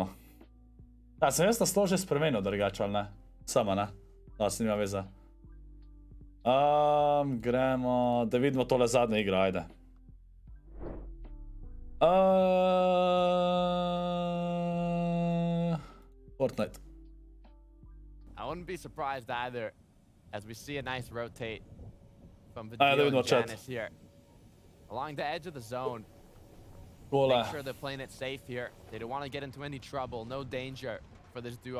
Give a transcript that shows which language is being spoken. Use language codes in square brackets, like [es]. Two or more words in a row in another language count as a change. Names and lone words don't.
[sl] Ja, sem jaz na slo že spremenil drugače, ali ne? Sama, ne? Da, se nima veze. Gremo, da vidimo tole zadnje igro, ajde. Fortnite. [en] I wouldn't be surprised either, as we see a nice rotate from Video and Janice here. Along the edge of the zone. Make sure they're playing it safe here. They don't want to get into any trouble, no danger for this duo.